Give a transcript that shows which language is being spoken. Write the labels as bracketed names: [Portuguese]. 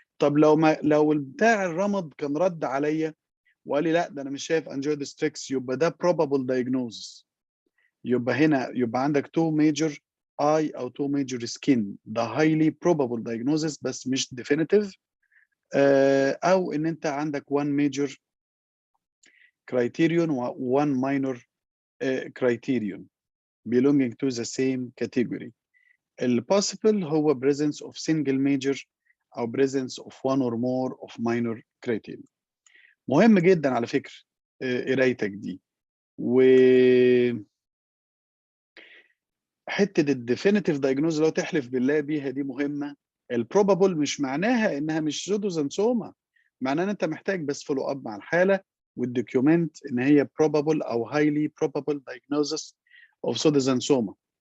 [Arabic] طب لو بتاع الرمد كان رد عليا وقال لي لا ده انا مش شايف انجيودستريكس، يبقى ده [English] probable diagnosis. [Arabic] يبقى هنا يبقى عندك 2 major eye او 2 major skin، ده [English] highly probable diagnosis [Arabic] بس مش definitive. او ان انت عندك [English] 1 major criterion و 1 minor criterion belonging to the same category. البوسيبل هو presence of single major او presence of one or more of minor criteria. [Arabic] مهم جدا على فكره قرايتك دي. و حته الديفينيتيف دايجنوز لو تحلف بالله بيها دي مهمه. البروبابل مش معناها انها مش سودوزانسوما، معناها ان انت محتاج بس فولو اب مع الحاله والدوكيومنت ان هي [English] probable او highly probable diagnosis of pseudoxanthoma.